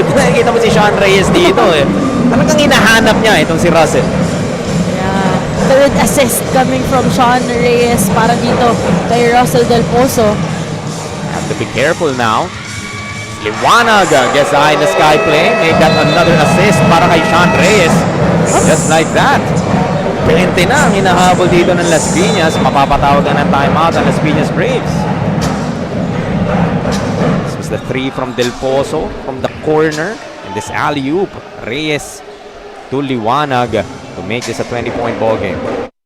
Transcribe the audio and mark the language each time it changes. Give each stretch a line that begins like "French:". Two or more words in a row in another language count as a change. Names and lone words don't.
Filipino: Nakikita mo si Sean Reyes dito eh. Talagang hinahanap niya itong si Russell.
English: Yeah. Third assist coming from Sean Reyes
Filipino: para dito kay Russell Del Pozo.
English: Have to be careful now. Liwanag gets eye in the sky play. Make that another assist
Filipino: para kay Sean Reyes.
English: Just like that.
Filipino: 20 na ang hinahabol dito ng Las Piñas. Mapapatawagan ng timeout ang Las Piñas Braves.
English: This was the 3 from Del Pozo from the corner. And this alley-oop, Reyes to Liwanag to make this a 20-point ball game.